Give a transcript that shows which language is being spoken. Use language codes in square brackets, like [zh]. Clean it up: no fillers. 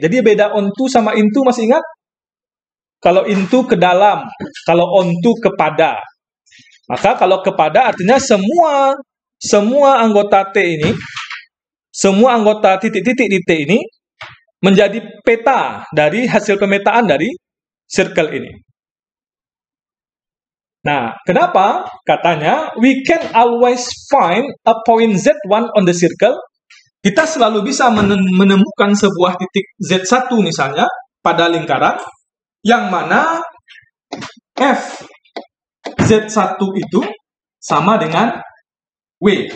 [id] Jadi beda onto sama into, masih ingat? Kalau into ke dalam, kalau onto kepada. Maka kalau kepada artinya semua anggota T ini, semua anggota titik-titik di T ini menjadi peta dari hasil pemetaan dari circle ini. Nah, kenapa? Katanya, [en] we can always find a point Z1 on the circle. [id] Kita selalu bisa menemukan sebuah titik Z1 misalnya pada lingkaran, yang mana F Z1 itu sama dengan W.